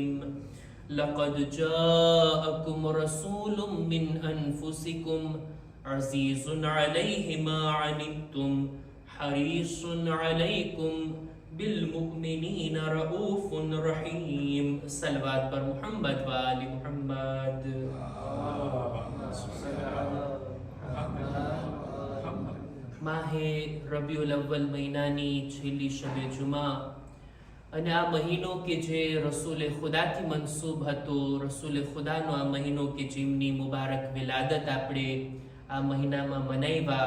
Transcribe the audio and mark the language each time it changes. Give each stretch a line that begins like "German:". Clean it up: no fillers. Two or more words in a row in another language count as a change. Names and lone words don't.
Arabic: لقد جاءكم رسول من أنفسكم عزيز عليه ما عنتم حريص عليكم بالمؤمنين رؤوف رحيم. صلوات پر محمد و آل محمد.
Gujarati: માહે રબીઉલ અવ્વલ મહિનાની છેલ્લી શબે જુમા અને આ મહિનો કે જે રસૂલ ખુદાથી મનસૂબ હતો, રસૂલ ખુદાનો આ મહિનો કે જેમની મુબારક વિલાદત આપણે આ મહિનામાં મનાવ્યા.